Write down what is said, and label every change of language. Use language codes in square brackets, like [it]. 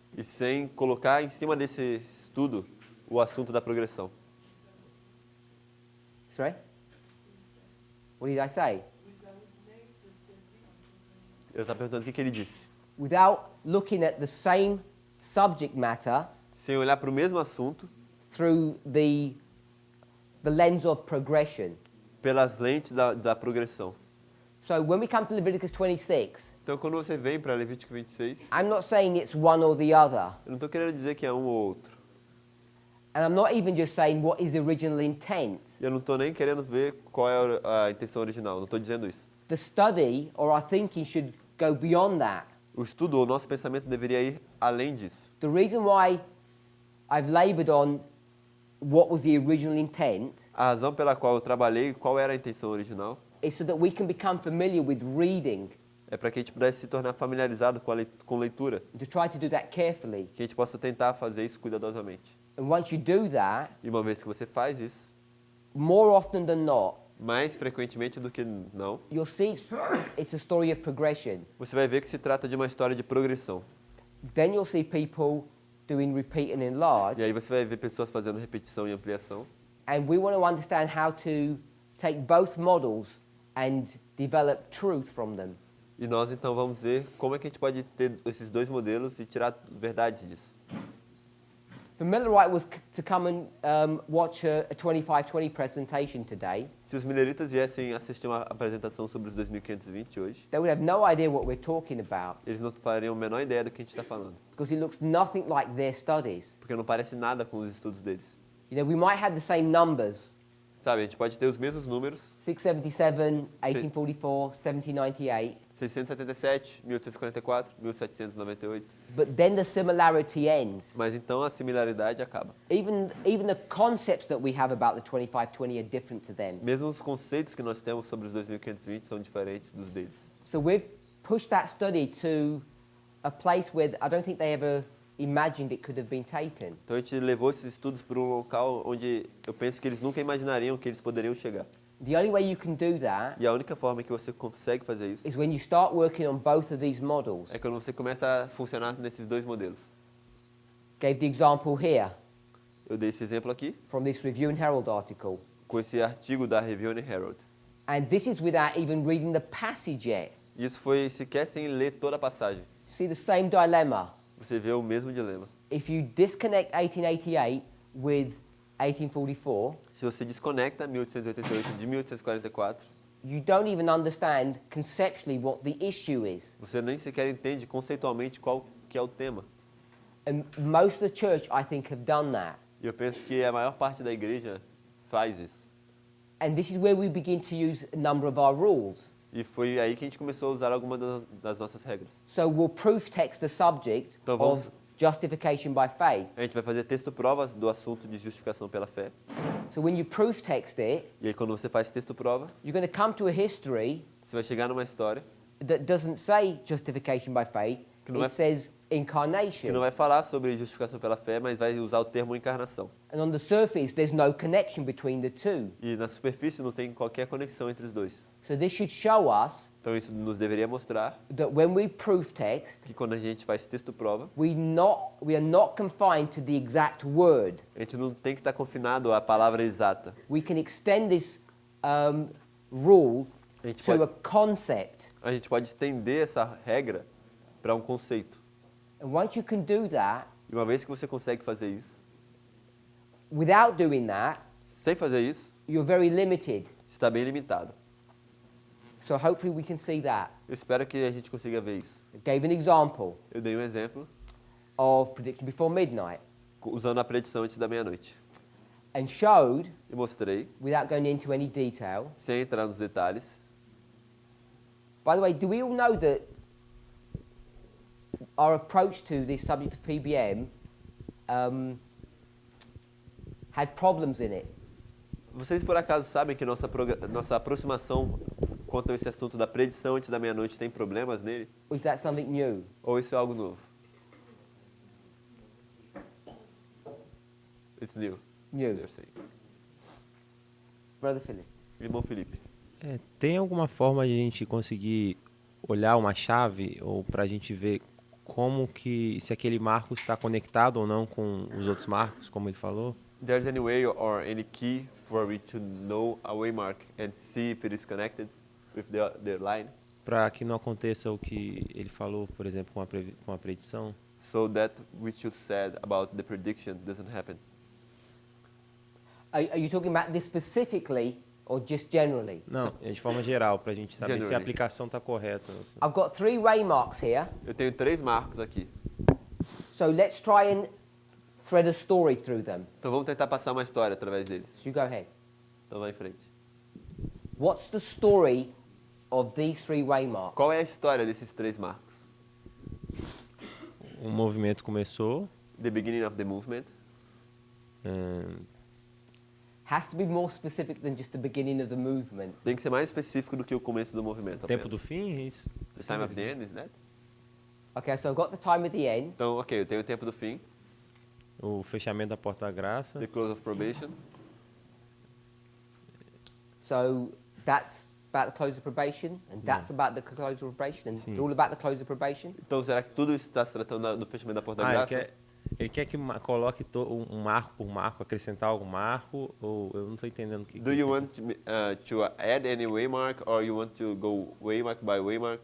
[pt] E sem colocar em cima desse estudo o assunto da progressão. [en] Sorry? What did I say? [pt] Eu estava perguntando o que ele disse. [en] Without looking at the same subject matter [pt] Sem olhar para o mesmo assunto [en] through the lens of progression. [pt] pelas lentes da progressão. [en] So when we come to Leviticus 26, [pt] Então, quando você vem para Levítico 26, [en] I'm not saying it's one or the other. [pt] eu não estou querendo dizer que é um ou outro. [en] And I'm not even just saying what is the original intent. [pt] E eu não estou nem querendo ver qual é a intenção original. Não estou dizendo isso. [en] The study or our thinking should go beyond that. [pt] O estudo, o nosso pensamento deveria ir além disso. [en] The reason why I've labored on what was the original intent [pt] A razão pela qual eu trabalhei, qual era a intenção original, [en] is so that we can become familiar with reading, [pt] é para que a gente pudesse se tornar familiarizado com leitura. [en] and to try to do that carefully. [pt] Que a gente possa tentar fazer isso cuidadosamente. [en] And once you do that, [pt] E uma vez que você faz isso, [en] more often than not, [pt] mais frequentemente do que não, [en] you'll see it's a story of progression. [pt] você vai ver que se trata de uma história de progressão. [en] Then you'll see people doing repeat and enlarge, [pt] E aí você vai ver pessoas fazendo repetição e ampliação. [en] and we want to understand how to take both models and develop truth from them. [pt] E nós então vamos ver como é que a gente pode ter esses dois modelos e tirar verdades disso. [en] For Millerite was to come and watch a 2520 presentation today, [pt] Se os mileritas viessem assistir uma apresentação sobre os 2520 hoje, [en] they would have no idea what we're talking about [pt] eles não fariam a menor ideia do que a gente está falando. [en] because it looks nothing like their studies. [pt] Porque não parece nada com os estudos deles. [en] You know, we might have the same numbers, [pt] Sabe, a gente pode ter os mesmos números, [en] 677, 1844, 1798, [pt] 677, 1844, 1798, [en] but then the similarity ends. [pt] mas então a similaridade acaba. [en] Even the concepts that we have about the 2520 are different to them. [pt] Mesmo os conceitos que nós temos sobre os 2520 são diferentes dos deles. [en] So we've pushed that study to a place where I don't think they ever imagined it could have been taken. [pt] Então a gente levou esses estudos para um local onde eu penso que eles nunca imaginariam que eles poderiam chegar. [en] The only way you can do that [pt] E a única forma que você consegue fazer isso [en] is when you start working on both of these models. [pt] é quando você começa a funcionar nesses dois modelos. [en] Gave the example here [pt] Eu dei esse exemplo aqui [en] from this Review and Herald article. [pt] com esse artigo da Review and Herald. [en] And this is without even reading the passage yet. [pt] Isso foi sequer sem ler toda a passagem. [en] See the same dilemma. [pt] Você vê o mesmo dilema. [en] If you disconnect 1888 with 1844, [pt] Se você desconecta 1888 de 1844, [en] you don't even understand conceptually what the issue is. [pt] você nem sequer entende conceitualmente qual que é o tema. [en] And most of the church, I think, have done that. [pt] E eu penso que a maior parte da igreja faz isso. [en] And this is where we begin to use a number of our rules. [pt] E foi aí que a gente começou a usar algumas das nossas regras. [en] So we'll proof text the subject [pt] Então vamos [en] of justification by faith. [pt] A gente vai fazer texto prova do assunto de justificação pela fé. [en] So when you proof text it, [pt] E aí quando você faz texto prova, [en] you're going to come to a history [pt] você vai chegar numa história [en] that doesn't say justification by faith. [pt] Que não [en] It says [pt] que [en] incarnation. [pt] não vai falar sobre justificação pela fé, mas vai usar o termo encarnação. [en] And on the surface, there's no connection between the two. [pt] E na superfície não tem qualquer conexão entre os dois. [en] So this should show us [pt] Então isso nos deveria mostrar [en] that when we proof text, [pt] que quando a gente faz texto prova, [en] we are not confined to the exact word. [pt] a gente não tem que estar confinado à palavra exata. [en] We can extend this rule [pt] A gente [en] to a [pt] pode, [en] concept. [pt] a gente pode estender essa regra para um conceito. [en] And once you can do that, [pt] E uma vez que você consegue fazer isso, [en] without doing that, [pt] sem fazer isso, [en] you're very limited. [pt] está bem limitado. [en] So hopefully we can see that. [pt] Eu espero que a gente consiga ver isso. [en] I gave an example [pt] Eu dei um exemplo [en] of prediction before midnight [pt] usando a predição antes da meia-noite. [en] and showed, [pt] E mostrei, [en] without going into any detail. [pt] sem entrar nos detalhes. [en] By the way, do we all know that our approach to this subject of PBM had problems in it? [pt] Vocês por acaso sabem que nossa aproximação quanto a esse assunto da predição antes da meia-noite tem problemas nele? [en] Or is that something new? [pt] Ou isso é algo novo? [en] It's new. New. They're saying. Brother Philip. [pt] Irmão Felipe. Tem alguma forma de a gente conseguir olhar uma chave ou para a gente ver como que se aquele marco está conectado ou não com os outros marcos, como ele falou? [en] There's any way or any key for we to know a waymark and see if it is connected with the line, [pt] Para que não aconteça o que ele falou, por exemplo, com a predição? [en] so that which you said about the prediction doesn't happen. Are you talking about this specifically or just generally? [pt] Não, é de forma geral, para a gente saber se a [en] Generally. [pt] aplicação está correta. [en] I've got 3 waymarks here, [pt] Eu tenho 3 marcos aqui. [en] so let's try and thread a story through them. [pt] Então vamos tentar passar uma história através deles. [en] So you go ahead. [pt] Então vai em frente. [en] What's the story of these 3 waymarks? [pt] Qual é a história desses 3 marcos? O movimento começou, [en] The beginning of the movement. Has to be more specific than just the beginning of the movement. [pt] Tem que ser mais específico do que o começo do movimento. tempo apenas. do fim, é isso? [en] The time of the end, is that? Okay, so I've got the time at the end. [pt] Então, ok, eu tenho o tempo do fim. O fechamento da porta da graça. [en] The close of probation. So that's about the close of probation, and that's about the close of probation, and [pt] Sim. [en] all about the close of probation. [pt] Então, será que tudo isso está se tratando do fechamento da porta da Ele graça? quer que coloque um marco por marco, acrescentar algum marco, ou eu não estou entendendo o que... [en] Do you want to add any waymark, or you want to go waymark by waymark?